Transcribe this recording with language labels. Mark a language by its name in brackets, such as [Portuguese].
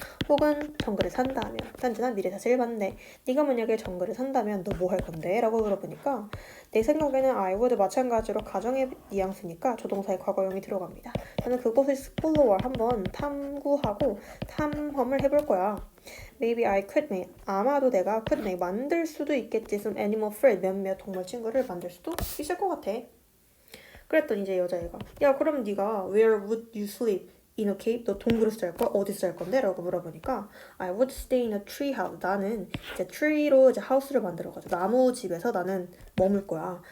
[Korean] 혹은 정글에 산다 하면 현재나 미래 사실 반대. 네가 만약에 정글에 산다면 너 뭐 할 건데? 라고 물어보니까 내 생각에는 [English] I would [Korean] 마찬가지로 가정의 뉘앙스니까 조동사의 과거형이 들어갑니다. 저는 그곳을 explore 한번 탐구하고 탐험을 해볼 거야. [English] Maybe I could make [Korean] 아마도 내가 [English] could make [Korean] 만들 수도 있겠지. [English] some animal friend [Korean] 몇몇 동물 친구를 만들 수도 있을 것 같아. 그랬더니 이제 여자애가 야 그럼 네가 [English] where would you sleep? in a cave? [Korean] 너 동굴에서 잘 거야? 어디서 잘 건데? 라고 물어보니까 [English] I would stay in a tree house. [Korean] 나는 이제 tree로 이제 하우스를 만들어가지고 나무 집에서 나는 머물 거야.